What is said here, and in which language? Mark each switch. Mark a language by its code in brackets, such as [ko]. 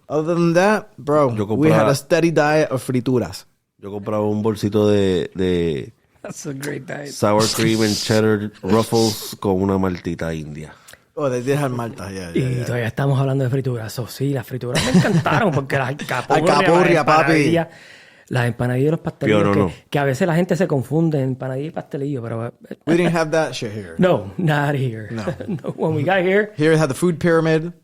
[en] Other than that, bro, we had a steady diet of frituras. [es] Yo compraba un bolsito de [en] That's a great diet. sour cream and cheddar ruffles [es] con una maltita india. [en] Oh, they did have Malta, yeah. [es] Y todavía estamos hablando de frituras. So, sí, las frituras me encantaron porque las Alcapurria, papi. Las empanadillas y los pastelillos. Pero no. Que a veces la gente se confunde en empanadilla y pastelillo, pero... [en] We didn't have that shit here. No, not here. No. When we got here... Here it had the food pyramid.